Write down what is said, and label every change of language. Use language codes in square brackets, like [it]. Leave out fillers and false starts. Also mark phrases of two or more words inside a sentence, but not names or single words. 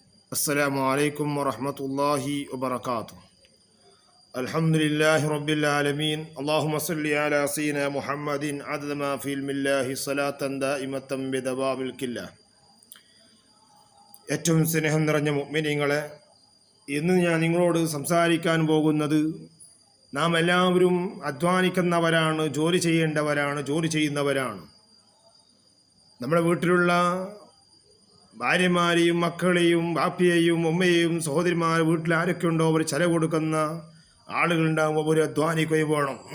[ar] السلام عليكم ورحمة الله وبركاته. الحمد لله رب العالمين. اللهم صل على سيدنا محمد عدد ما في علم الله صلاة دائمة بدوام الكلة. [ml] ഏറ്റവും സ്നേഹം നിറഞ്ഞ മുഅ്മിനീങ്ങളെ, ഇന്ന് ഞാൻ നിങ്ങളോട് സംസാരിക്കാൻ പോകുന്നത് നാം എല്ലാവരും അധ്വാനിക്കുന്നവരാണ്, ജോലി ചെയ്യേണ്ടവരാണ്, ജോലി ചെയ്യുന്നവരാണ്. നമ്മുടെ വീട്ടിലുള്ള ഭാര്യമാരെയും മക്കളെയും ബാപ്പിയെയും ഉമ്മയെയും സഹോദരിമാർ വീട്ടിൽ ആരൊക്കെ ഉണ്ടോ അവർ ചെലവ് കൊടുക്കുന്ന ആളുകളുണ്ടാകുമ്പോൾ അവർ അധ്വാനിക്കുകയും വേണം.